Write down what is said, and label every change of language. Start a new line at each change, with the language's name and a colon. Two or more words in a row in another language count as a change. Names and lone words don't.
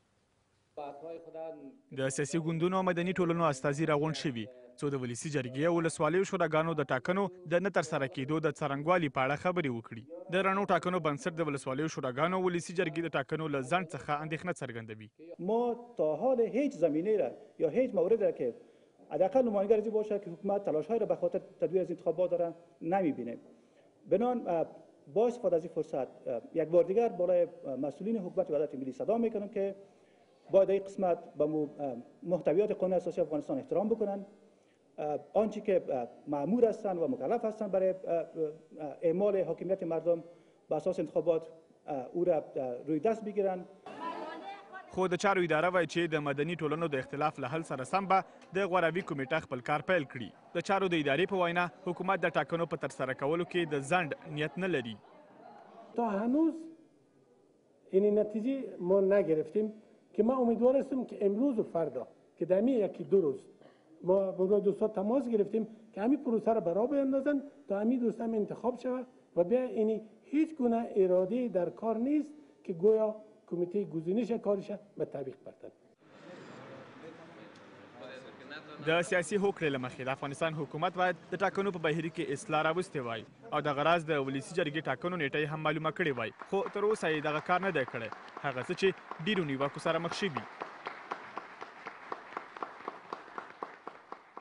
Pashto: د سیاسي ګوندونو او مدني ټولنو استازي راغونډ شوي څو د ولسي جرګې او ولسوالیو شوراګانو د ټاکنو د نه ترسره کېدو د څرنګوالي په اړه خبرې وکړي. د رڼو ټاکنو بنسټ د ولسوالیو شوراګانو او ولسي جرګې د ټاکنو له ځنډ څخه اندېښنه څرګندوي.
Persian: ما تا حال هیچ زمینه را یا هیچ مورد را که حداقل نمایندگی از این باشد که حکومت تلاش‌های را به خاطر تدویر از انتخابات داره نمی‌بینیم. بنابراین با استفاده از این فرصت یک بار دیگر بالای مسئولین حکومت وحدت ملی صدا می‌کنم که باید این قسمت به محتویات قانون اساسی افغانستان احترام بکنن. آنچه که مأمور هستند و مکلف هستند برای اعمال حاکمیت مردم به اساس انتخابات او را روی دست بگیرن.
Pashto: خو د چارو اداره وایي چې د مدني ټولنو د اختلاف له حل سره سم به د غوراوي کمیټه خپل کار پیل کړي. د چارو د ادارې په وینا حکومت د ټاکنو په ترسره کولو کې د ځنډ نیت نه لري.
Persian: تا هنوز این نتیجه ما نگرفتیم که ما امیدوار هستیم که امروز و فردا که در همین 1-2 روز ما با دوستان تماس گرفتیم که همین پروسه را برا بیندازن تا همین دوستان انتخاب شود و بیا اینی هیچ گونه اراده در کار نیست که گویا کمیته گزینش کارش به تطبیق بردن.
Pashto: د سیاسي هوکړې له مخې د افغانستان حکومت باید د ټاکنو په بهیر کې اصلاح راوستې وای او دغه راز د ولسي جرګې ټاکنو نیټه یې هم معلومه کړې وای، خو تر اوسه یې دغه کار نه دی کړی، هغه څه چې ډیرو نیوکو سره مخ شوي.